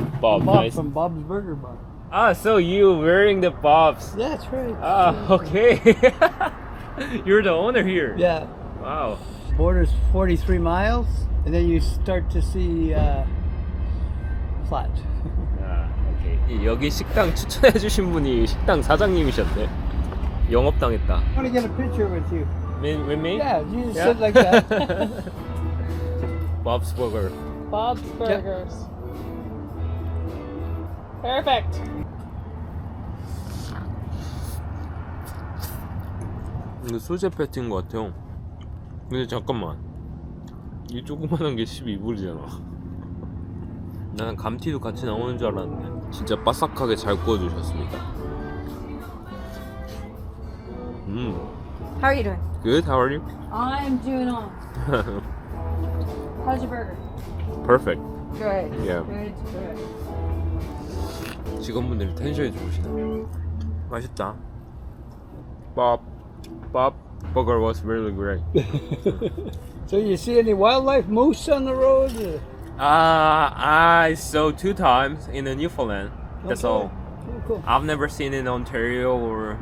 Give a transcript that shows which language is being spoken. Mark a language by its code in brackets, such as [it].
[en] Bob, nice. From Bob's Burger Bar. So you wearing the bobs? Yeah, that's right. Okay. You're the owner here. Yeah. Wow. Border's 43 miles, and then you start to see flat. [ko] 오케이. 여기 식당 추천해주신 분이 식당 사장님이셨네. 영업당했다. [en] I want to get a picture with you. With me? Yeah, you just Yeah. sit like that. Bob's Burger. Bob's Burgers. Perfect. [ko] 이거 소재 패티인 것 같아요. 근데 잠깐만, 이 조그만한 게 12불이잖아. 나는 감튀도 같이 나오는 줄 알았는데 진짜 바삭하게 잘 구워주셨습니다. [en] How are you doing? Good, how are you? I'm doing all. How's your burger? Perfect. Good. Yeah. Good. Good. [ko] 직원분들이 텐션이 좋으시네. 맛있다. [en] Bob Burger was really great. So you see any wildlife, moose on the road? I saw 2 times in Newfoundland. That's Okay. all. Cool. I've never seen it in Ontario or